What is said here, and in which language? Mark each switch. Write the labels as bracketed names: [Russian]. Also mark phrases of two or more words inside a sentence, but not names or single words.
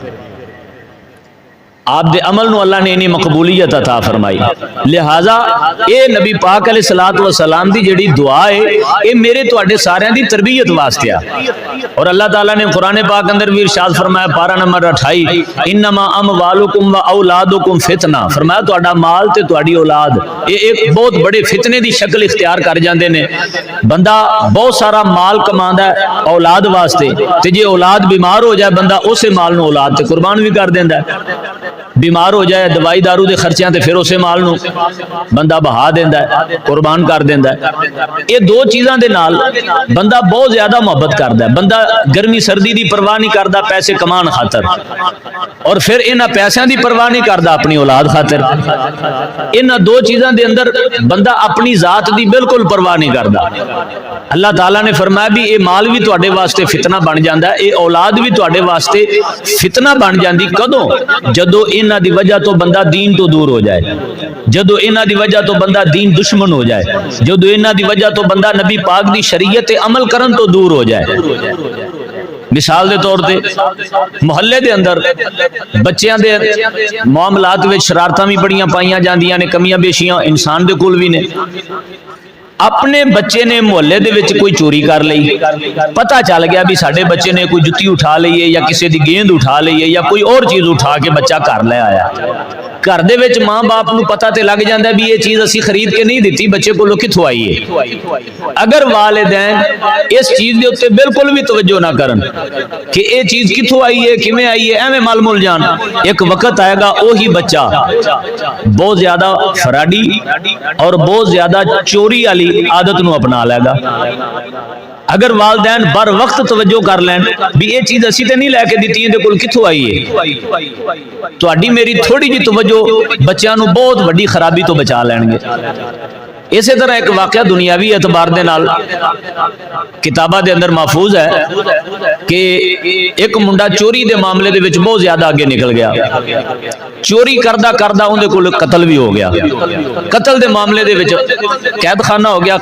[Punjabi] آپ دے عمل نو اللہ نے انہی مقبولیت عطا فرمائی، لہذا اے نبی پاک [Arabic] علیہ الصلوۃ والسلام [Punjabi] دی جڑی دعا ہے اے میرے تواڈے سارے دی تربیت واسطے آ۔ اور اللہ تعالیٰ نے قرآن پاک اندر بھی ارشاد فرمایا پارہ نمبر 28 [Arabic] انما اموالکم و اولادکم فتنہ، [Punjabi] فرمایا تواڈا مال تے تواڈی اولاد یہ ایک بہت بڑے فتنے دی شکل اختیار کر جاندے نے۔ بندہ بہت سارا مال کماندا ہے اولاد واسطے تے جے اولاد بیمار ہو جائے بندہ اسے مال نو اولاد تے قربان بھی کر دیندا ہے، بیمار ہو جائے دوائی دارو دے خرچیاں تے پھر اسے مال نو بندہ بہا دیندا ہے، قربان کر دیندا ہے۔ یہ دو چیزاں دے نال بندہ بہت زیادہ محبت کردا ہے، بندہ گرمی سردی دی پرواہ نہیں کردا پیسے کمان خاطر، اور پھر انہاں پیسیاں دی پرواہ نہیں کردا اپنی اولاد خاطر۔ انہاں دو چیزاں دے اندر بندہ اپنی ذات دی بالکل پرواہ نہیں کردا۔ اللہ تعالیٰ نے فرمایا بھی یہ مال بھی تواڈے واسطے فتنہ بن جاندا ہے، یہ اولاد بھی تواڈے واسطے فتنہ بن جاندی کدوں؟ جدو انہاں دی وجہ تو بندہ دین تو دور ہو جائے، جدو انہاں دی وجہ تو بندہ دین دشمن ہو جائے، جدو انہاں دی وجہ تو بندہ نبی پاک دی شریعت عمل کرن تو دور ہو جائے۔ مثال دے طور تے محلے دے اندر بچیاں دے معاملات وچ شرارتاں بھی بڑیاں پائیاں جاندیاں نے، کمیاں بیشیاں انسان دے کول بھی نے۔ اپنے بچے نے محلے دے وچ کوئی چوری کر لئی، پتہ چل گیا بھی ساڈے بچے نے کوئی جتی اٹھا لئی ہے یا کسی دی گیند اٹھا لئی ہے یا کوئی اور چیز اٹھا کے بچہ گھر لے آیا، گھر دے وچ ماں باپ نو پتہ تے لگ جاندا ہے بھی یہ چیز اسی خرید کے نہیں دتی، بچے کولوں کتھوں آئی ہے۔ اگر والدین اس چیز دے اوتے بالکل بھی توجہ نہ کرن کہ یہ چیز کتھوں آئی ہے کیویں آئی ہے ایویں مل مل جان، ایک وقت آئے گا وہی بچہ بہت زیادہ فراڈی اور بہت زیادہ چوری والی عادت نو اپنا لے گا۔ اگر والدین بر وقت توجہ کر لین بھی یہ چیز اسی تے نہیں لے کے دیتی ہے کول کتھوں آئی ہے، تہاڈی میری تھوڑی جی توجہ بچیاں نو بہت وڈی خرابی تو بچا لین گے۔ اسے طرح ایک واقعہ دنیاوی اعتبار دے نال کتاباں دے اندر محفوظ ہے کہ ایک منڈا چوری دے معاملے دے وچ بہت زیادہ اگے نکل گیا. چوری کردا کردا اوہدے کول قتل بھی ہو گیا. قتل دے معاملے دے وچ قیدخانہ ہو گیا.